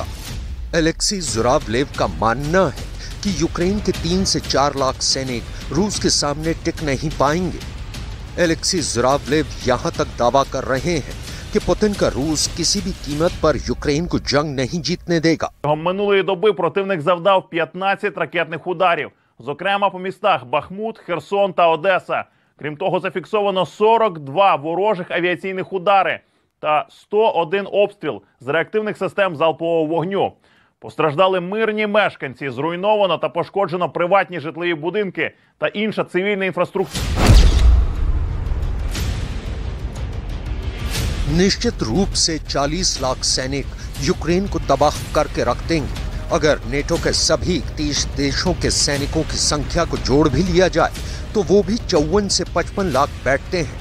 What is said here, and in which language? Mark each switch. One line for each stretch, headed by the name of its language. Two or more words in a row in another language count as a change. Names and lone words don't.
Hindi: एलेक्सी ज़ुरावलेव का मानना है कि यूक्रेन के 3 से 4 लाख सैनिक रूस के सामने टिक नहीं पाएंगे। एलेक्सी ज़ुरावलेव यहां तक दावा कर रहे हैं कि पुतिन का रूस किसी भी कीमत पर यूक्रेन को जंग नहीं जीतने देगा।
Ukrainian: Минулої доби противник завдав 15 ракетних ударів, зокрема по містах Бахмут, Херсон та Одеса. Крім того, зафіксовано 42 ворожих авіаційних удари та 101 обстріл з реактивних систем залпового вогню. Постраждали мирні мешканці, зруйновано та пошкоджено приватні житлові будинки та інша цивільна інфраструктура.
Hindi: निश्चित रूप से 40 लाख सैनिक यूक्रेन को तबाह करके रख देंगे अगर नेटो के सभी 31 देशों के सैनिकों की संख्या को जोड़ भी लिया जाए तो वो भी 54 से 55 लाख बैठते हैं।